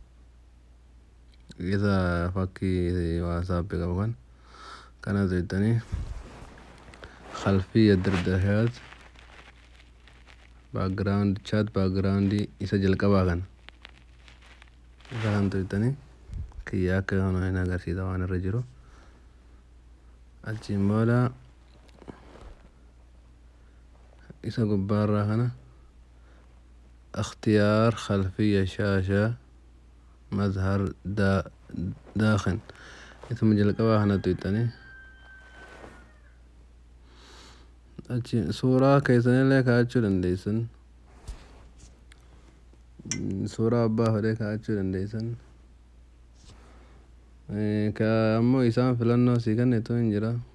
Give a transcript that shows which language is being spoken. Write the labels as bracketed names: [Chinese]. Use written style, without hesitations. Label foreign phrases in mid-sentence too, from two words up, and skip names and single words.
[Oromo] Isa fakkii WhatsApp qabu kana tuqxanii [Arabic] خلفية دردشات [Oromo] background [English] chat background [Oromo] isa jalqabaa kana isa kan tuqxanii kiyya akka kana hin agarsiisa waan irra jiru. Achiin booda isa gubbaarraa kana [Arabic] اختيار خلفية شاشة مظهر داخل ثم [Oromo] jalqabaa kana tuqxanii achi suuraa keessanillee kaa'achuu dandeessan. Suuraa abbaa fedhe kaa'achuu dandeessan. Ammoo isaan filannoo sii kennitu hin jira.